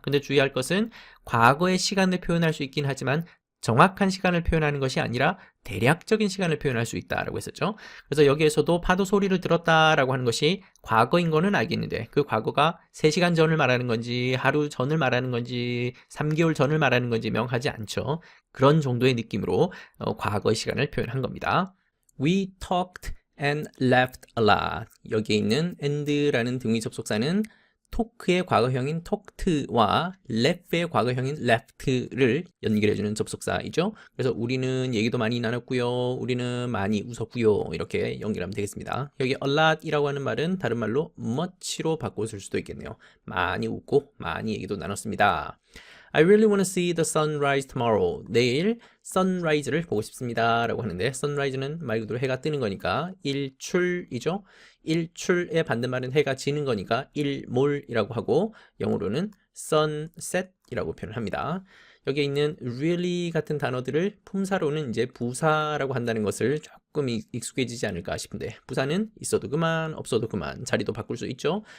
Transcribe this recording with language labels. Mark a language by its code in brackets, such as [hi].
[ko] 근데 주의할 것은 과거의 시간을 표현할 수 있긴 하지만 정확한 시간을 표현하는 것이 아니라 대략적인 시간을 표현할 수 있다라고 했었죠. 그래서 여기에서도 파도 소리를 들었다라고 하는 것이 과거인 거는 알겠는데 그 과거가 3시간 전을 말하는 건지 하루 전을 말하는 건지 3개월 전을 말하는 건지 명확하지 않죠. 그런 정도의 느낌으로 과거의 시간을 표현한 겁니다. [en] We talked and laughed a lot. [ko] 여기에 있는 and라는 등위 접속사는 토크의 과거형인 talked와 laugh의 과거형인 laughed를 연결해주는 접속사이죠. 그래서 우리는 얘기도 많이 나눴고요. 우리는 많이 웃었고요. 이렇게 연결하면 되겠습니다. 여기 a lot이라고 하는 말은 다른 말로 much로 바꿔 쓸 수도 있겠네요. 많이 웃고 많이 얘기도 나눴습니다. [en] I really want to see the sunrise tomorrow. [ko] 내일 sunrise를 보고 싶습니다. 라고 하는데 sunrise는 말 그대로 해가 뜨는 거니까 일출이죠. 일출의 반대말은 해가 지는 거니까 일몰이라고 하고 영어로는 sunset이라고 표현을 합니다. 여기에 있는 really 같은 단어들을 품사로는 이제 부사라고 한다는 것을 조금 익숙해지지 않을까 싶은데 부사는 있어도 그만 없어도 그만 자리도 바꿀 수 있죠.